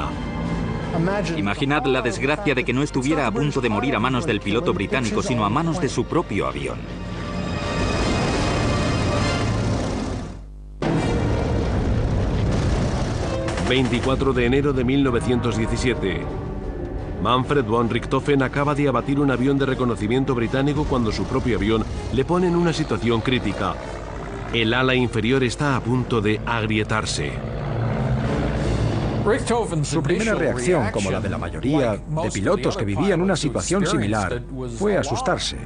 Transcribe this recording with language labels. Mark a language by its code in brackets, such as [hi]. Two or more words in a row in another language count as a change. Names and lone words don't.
[es] Imaginad la desgracia de que no estuviera a punto de morir a manos del piloto británico, sino a manos de su propio avión. ...24 de enero de 1917... Manfred von Richthofen acaba de abatir un avión de reconocimiento británico cuando su propio avión le pone en una situación crítica. El ala inferior está a punto de agrietarse. Su primera reacción, como la de la mayoría de pilotos que vivían una situación similar, fue asustarse.